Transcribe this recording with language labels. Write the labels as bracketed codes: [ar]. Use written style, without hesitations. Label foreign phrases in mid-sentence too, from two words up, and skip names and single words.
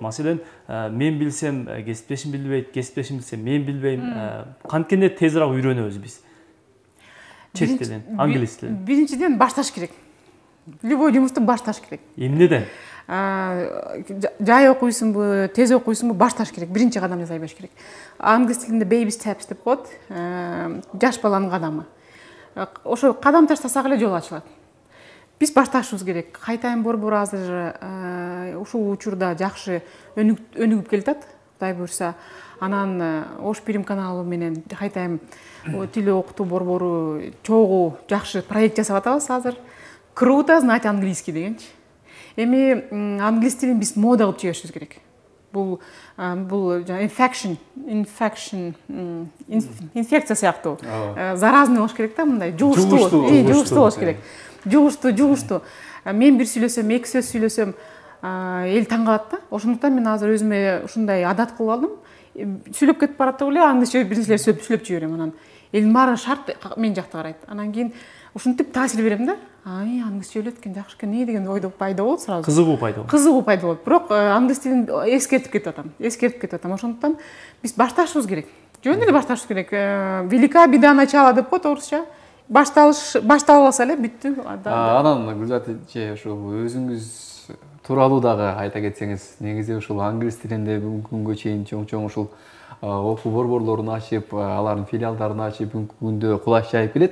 [ky] Маселен, мен билсем, кесиптешим билбейт, кесиптешим билсе, мен билбейм. Канткенде тезирээк үйрөнөбүз биз? Чет тилин, англис тилин. Биринчиден башташ керек. Любой жумушту башташ керек. Эмнеден? Жай окуйсуңбу, тез окуйсуңбу, башташ керек. Биринчи кадам жасай беш керек. Англис тилинде [en] baby steps [ky] деп коет. Жаш баланын кадамы. Ошо кадам таштасак эле жол ачылат. Биз башташыбыз керек. Кайтайын борбор азыр ушул учурда жакшы өнүгүп келатат. Кудай буйрса, анан Ош Пирим каналы менен кайтайын тил окутуу борбору чогуу жакшы проект жасап атабыз азыр. [ru] Круто знать английский дегенчи. [ky] Эми англис тилин биз мода кылып жиберишибиз керек. Бул инфекция сыяктуу. Заразный болуш керек да, мындай жугуштуу болуш керек. Жугуштуу. Мен бир сүйлөсөм, эки сөз сүйлөсөм, эл таң калат да. Ошондуктан мен азыр өзүмө ушундай адат кылып алдым. Сүйлөп кетип баратып эле англисче бир нерселер сүйлөп жиберем. Анан элдин баары шарт мен жакта карайт. Анан кийин ушинтип таасир берем да. Англисче сөйлөйт экен, жакшы экен деген ойдо пайда болот сразу. Кызыгуу пайда болот. Кызыгуу пайда болот. Бирок англис тилин эскертип кетип атам. Ошондуктан биз башташыбыз керек. Жөн эле башташыбыз керек. [ru] Велика беда начала [ky] деп коет орусча. Баштап алса эле бүттү. Анан Гүлзат эже, ошо өзүңүз тууралуу дагы айта кетсеңиз, негизи ушул англис тилинде бүгүнкү күнгө чейин чоң ушул окуу борборлорун ачып, алардын филиалдарын ачып, бүгүнкү күндө кулач жайып келет.